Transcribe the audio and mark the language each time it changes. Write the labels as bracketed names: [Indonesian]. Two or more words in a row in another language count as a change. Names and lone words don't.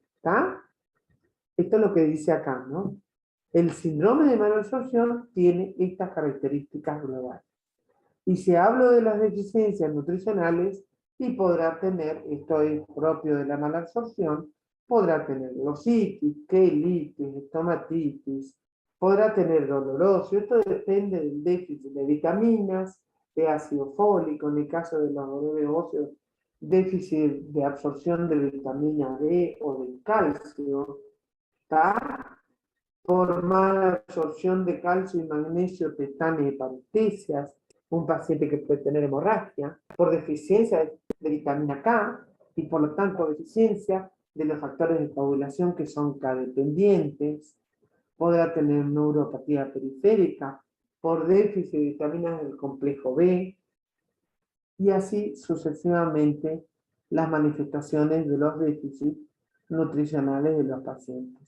[Spanish] ¿Está? Esto es lo que dice acá, ¿no? El síndrome de mala absorción tiene estas características globales. Y si hablo de las deficiencias nutricionales, y podrá tener, esto es propio de la mala absorción, podrá tener lositis, quelitis, estomatitis, podrá tener dolor óseo. Esto depende del déficit de vitaminas, de ácido fólico, en el caso de los dolores óseos, déficit de absorción de vitamina D o del calcio, ¿está? Por mala absorción de calcio y magnesio, pestañas y parestesias, un paciente que puede tener hemorragia, por deficiencia de vitamina K, y por lo tanto deficiencia de los factores de coagulación que son K-dependientes, podrá tener neuropatía periférica por déficit de vitaminas del complejo B, y así sucesivamente las manifestaciones de los déficits nutricionales de los pacientes.